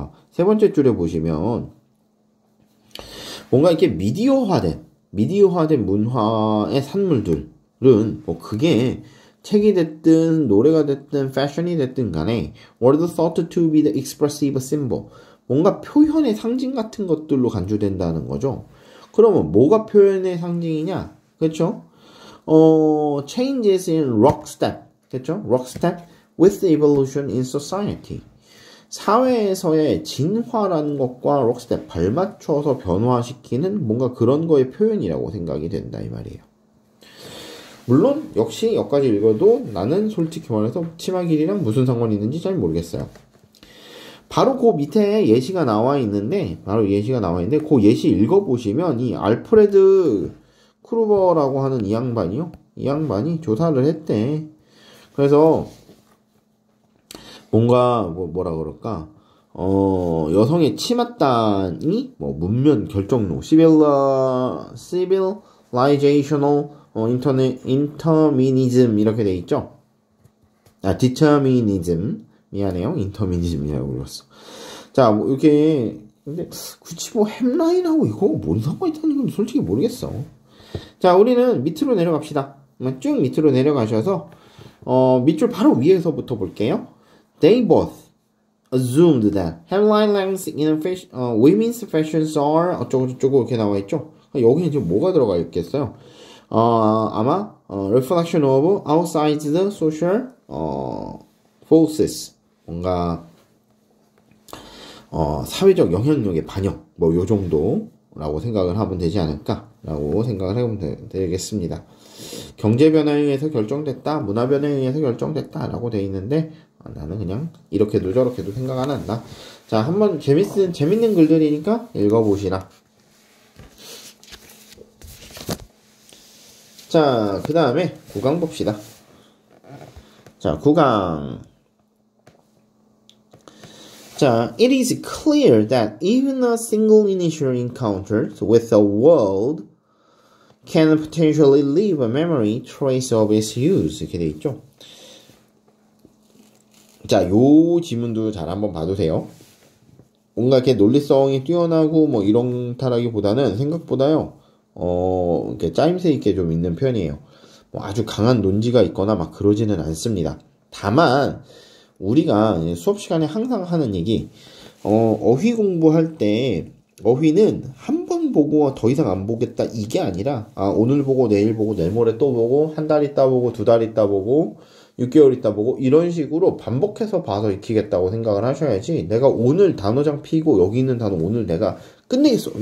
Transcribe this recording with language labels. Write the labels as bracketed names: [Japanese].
[Korean] 세 번째 줄에 보시면 뭔가 이렇게 미디어화된 문화의 산물들 그게 책이 됐든 노래가 됐든 패션이 됐든 간에 [English] were thought to be the expressive symbol, [Korean] 뭔가 표현의 상징 같은 것들로 간주된다는 거죠. 그러면 뭐가 표현의 상징이냐? 그렇죠? [English] changes in lockstep, [Korean] 그렇죠? [English] lockstep with the evolution in society. [Korean] 사회에서의 진화라는 것과 lockstep, 발맞춰서 변화시키는 뭔가 그런 거의 표현이라고 생각이 된다 이 말이에요. 물론 역시 여기까지 읽어도 나는 솔직히 말해서 치마 길이랑 무슨 상관이 있는지 잘 모르겠어요. 바로 그 밑에 예시가 나와 있는데 그 예시 읽어보시면 이 알프레드 크루버라고 하는 이 양반이 조사를 했대. 그래서 뭔가 뭐라 그럴까, 여성의 치맛단이 문면 결정로, [English] civilizational interminism [Korean] 이렇게 돼 있죠. determinism, 미안해요, interminism이라고 읽었어. 자, 이렇게 근데 굳이 햄라인하고 이거 뭔 상관이 있다는 건 솔직히 모르겠어. 자, 우리는 밑으로 내려갑시다. 쭉 밑으로 내려가셔서 밑줄 바로 위에서부터 볼게요. [English] They both assumed that hairline lengths in women's fashions are [Korean] 어쩌고저쩌고 이렇게 나와 있죠. 여기는 지금 뭐가 들어가 있겠어요? 아마 [English] reflection of outside the social forces, [Korean] 뭔가 사회적 영향력의 반영, 요 정도라고 생각을 하면 되지 않을까라고 생각을 해보면 되겠습니다. 경제 변화에 의해서 결정됐다, 문화 변화에 의해서 결정됐다라고 되어 있는데 나는 그냥 이렇게도 저렇게도 생각 안 한다. 자, 한번 재밌는 글들이니까 읽어보시라. 자, 그 다음에 9강 봅시다. 자, 9강. [English] 자, it is clear that even a single initial encounter with a world can potentially leave a memory trace of its use. [Korean] 이렇게 돼 있죠. 자, 요 지문도 잘 한번 봐두세요. 뭔가 이렇게 논리성이 뛰어나고 뭐 이런다라기보다는 생각보다요, 이렇게 짜임새 있게 좀 있는 편이에요. 뭐 아주 강한 논지가 있거나 막 그러지는 않습니다. 다만, 우리가 수업 시간에 항상 하는 얘기, 어휘 공부할 때, 어휘는 한 번 보고 더 이상 안 보겠다, 이게 아니라, 오늘 보고, 내일 보고, 내일모레 또 보고, 한 달 있다 보고, 두 달 있다 보고, 6개월 있다 보고, 이런 식으로 반복해서 봐서 익히겠다고 생각을 하셔야지, 내가 오늘 단어장 피고, 여기 있는 단어 오늘 내가 끝내겠어.